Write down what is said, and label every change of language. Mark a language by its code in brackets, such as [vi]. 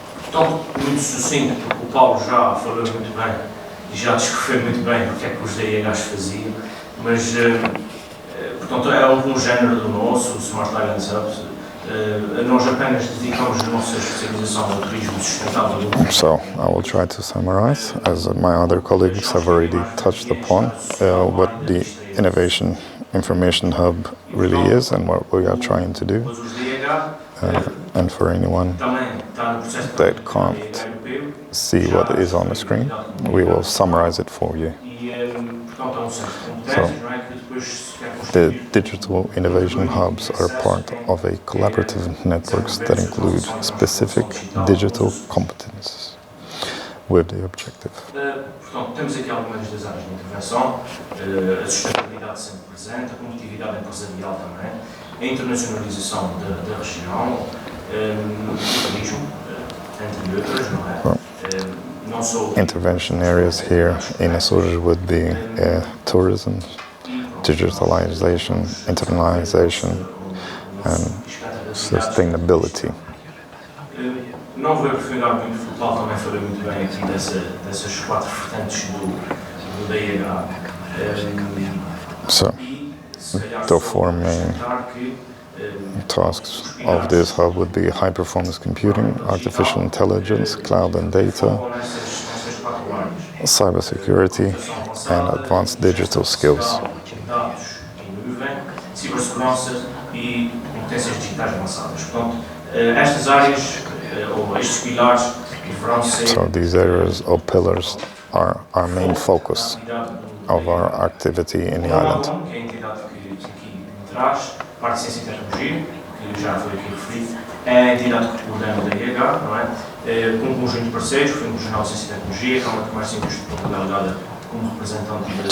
[pt] Portanto, muito sucinto, porque o Paulo já falou muito bem e já descreveu muito bem o que é que os DIHs faziam, mas, portanto, é algum género do nosso, o Smart Islands Hubs. Nós apenas dedicamos a nossa especialização ao turismo sustentável. [en] So, I will try to summarize, as my other colleagues have already touched upon, what the Innovation Information Hub really is and what we are trying to do. And for anyone that can't see what is on the screen, we will summarize it for you. So, the digital innovation hubs are part of a collaborative networks that include specific digital competences with the objective. [pt] Portanto, temos aqui algumas das áreas de intervenção, a sustentabilidade sempre presente, a competitividade empresarial também, a internacionalização da região, o turismo, entre outras, não é? Não só [en] intervention areas here in Açores would be tourism, digitalization, internationalization, and sustainability. [pt] Não vou aprofundar muito, porque o Paulo também falou muito bem aqui dessas quatro vertentes do DIH. [en] So, the four main tasks of this hub would be high-performance computing, artificial intelligence, cloud and data, cybersecurity, and advanced digital skills. [pt] Cibersegurança e competências digitais avançadas. Portanto, estas áreas ou estes pilares deverão ser. [en] So these areas or pillars are our main focus of our activity in the island. [pt] Que é a entidade que aqui traz, parte de ciência e tecnologia, que já foi aqui referido, é a entidade que coordena o DIH, não é? Com um conjunto de parceiros, Fundo Regional de Ciência e Tecnologia, Câmara de Comércio e Indústria de Portugal delegada como representante.